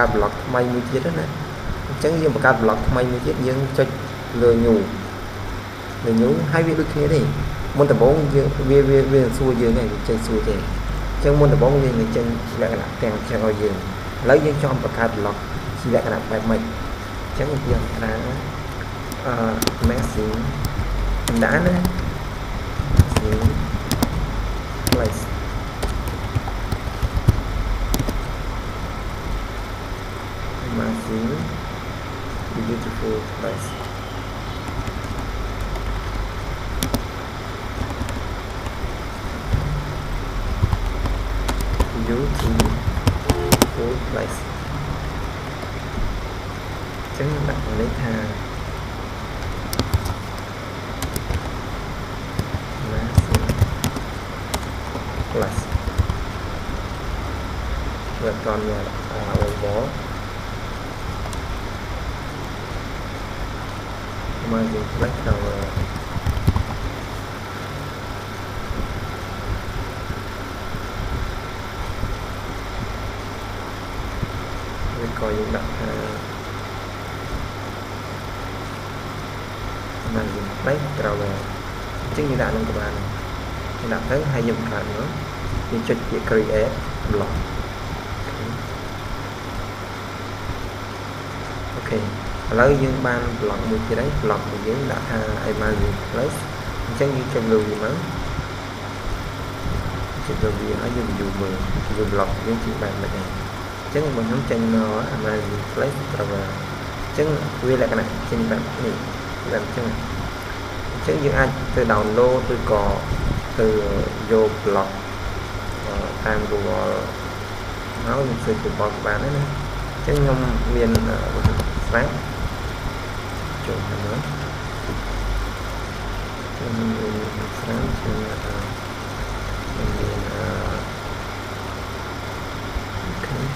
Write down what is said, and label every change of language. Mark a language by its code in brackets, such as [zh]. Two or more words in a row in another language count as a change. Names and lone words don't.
[km] blog ថ្មីមួយទៀតណាអញ្ចឹងយើងបង្កើត blog ថ្មីមួយទៀតយើងចុចលើ new ហើយវាដូចគ្នាទេមុនដំបូងយើងវាសួរយើងហើយចេញសួរទេអញ្ចឹងមុនដំបូងវានឹងចេញលក្ខណៈទាំងចឹងឲ្យយើងឥឡូវយើងចង់បង្កើត blog ជាលក្ខណៈបែបម៉េចអញ្ចឹងយើងថាmessage ដាក់ណា place [en] amazing beautiful place beautiful place [km] ចឹងដាក់លេខថា [en] amazing place [km] វាអត់មាន [en] wall amazing place [km] ដល់ វាក៏យើងដាក់ថា [en] amazing place [km] ត្រូវអញ្ចឹងយើងដាក់នឹងក៏បានយើងដាក់ទៅហើយយើងបង្កើតមកយើងចុចពាក្យ [en] create blog [km] អូខេឥឡូវយើងបាន blog មួយទៀតហើយ blog របស់យើងដាក់ថា [en] amazing place [km] អញ្ចឹងយើងចុចលើវាមក ចុចលើវាហើយយើង view មើលវា blog យើងជាបែបម៉េចដែរអញ្ចឹងបើខ្ញុំចេ ញមក [en] amazing place [km] ត្រូវអញ្ចឹងវាលក្ខណៈចេញបែបនេះបែបអញ្ចឹងយើងអាចទៅ download ឬក៏ទៅយក blog តាម Google ហើយយើងសេចក្ដីបានដែរណាអញ្ចឹងខ្ញុំមានស្រាប់ចូលទៅមើលខ្ញុំមានស្រាប់ខ្ញុំមានអូខេ